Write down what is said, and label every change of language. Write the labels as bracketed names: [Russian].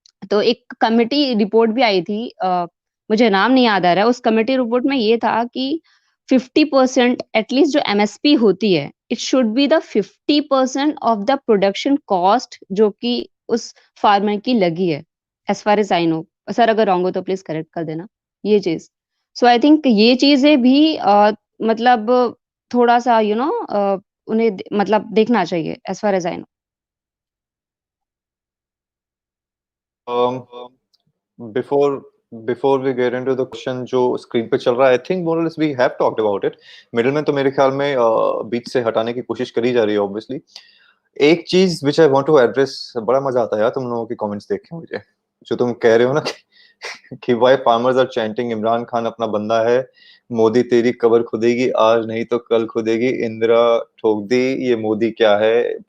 [Hindi] तो एक committee report भी आई थी, मुझे नाम नहीं याद आ रहा है, उस कमिटी रिपोर्ट में ये था कि 50% एटलीस्ट जो एमएसपी होती है, [English] it should be the 50% of the production cost [Hindi] जो कि उस फार्मर की लगी है, [English] As far as I know. [Hindi] Sir अगर रॉन्ग हो तो प्लीज करेक्ट कर देना ये चीज। [English] so I think [Hindi] ये चीजें भी मतलब थोड़ा सा उन्हें मतलब देखना चाहिए, [English] As far as I know. Um, before before we get into the question [Hindi] जो स्क्रीन पे चल रहा है, [English] I think more or less we have talked about it. [Hindi] Middle में तो मेरे ख्याल में बीच से हटाने की कोशिश करी जा रही है obviously. एक चीज [English] which I want to address, [Hindi] बड़ा मजा आता है यार तुम लोगों की कमेंट्स देख के मुझे, जो तुम कह रहे हो ना कि [English] why farmers are chanting [Hindi] Imran Khan अपना बंदा है, मोदी तेरी कबर खुदेगी आज नहीं तो कल खुदेगी, इंदिरा ठोक दी, ये मोदी क्या है।